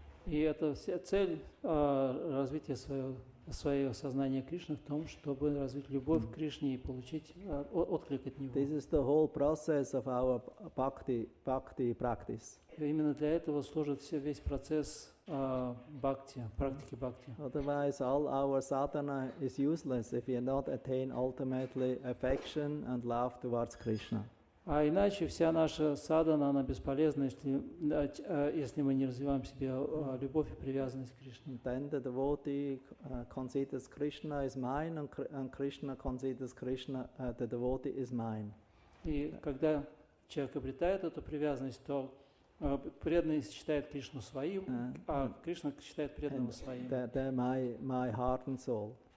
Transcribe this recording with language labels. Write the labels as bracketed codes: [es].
[ru] И это вся цель развития своего сознания Кришны в том, чтобы развить любовь к Кришне и получить отклик от Него. [en] This is the whole process of our bhakti practice. [ru] И именно для этого служит весь процесс бхакти, практики бхакти. [en] Otherwise, all our sadhana is useless if we not attain ultimately affection and love towards Krishna. [ru] А иначе вся наша садхана, она бесполезна, если мы не развиваем в себе любовь и привязанность к Кришне. [en] Then the devotee considers Krishna is mine, and Krishna considers Krishna, the devotee is mine. [ru] И когда человек обретает эту привязанность, то преданный считает Кришну своим, а Кришна считает преданного своим. [en] They're my heart and soul.